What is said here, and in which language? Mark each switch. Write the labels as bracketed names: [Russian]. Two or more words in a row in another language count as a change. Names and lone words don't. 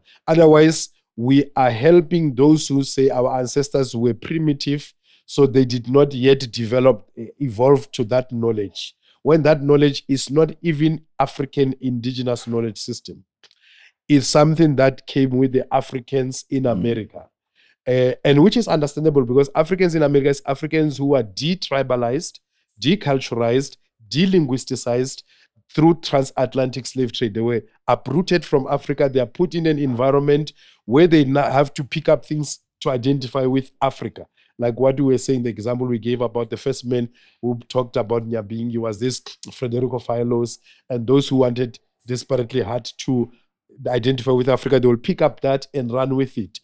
[English] Otherwise, we are helping those who say our ancestors were primitive, so they did not yet evolve to that knowledge, when that knowledge is not even African indigenous knowledge system. It's something that came with the Africans in America. And which is understandable because Africans in America is Africans who are de-tribalized, deculturalized, de-linguisticized through transatlantic slave trade. They were uprooted from Africa. They are put in an environment where they now have to pick up things to identify with Africa. Like what we were saying, the example we gave about the first man who talked about Nyabingi was this Frederico Filos, and those who wanted desperately hard to identify with Africa, they will pick up that and run with it.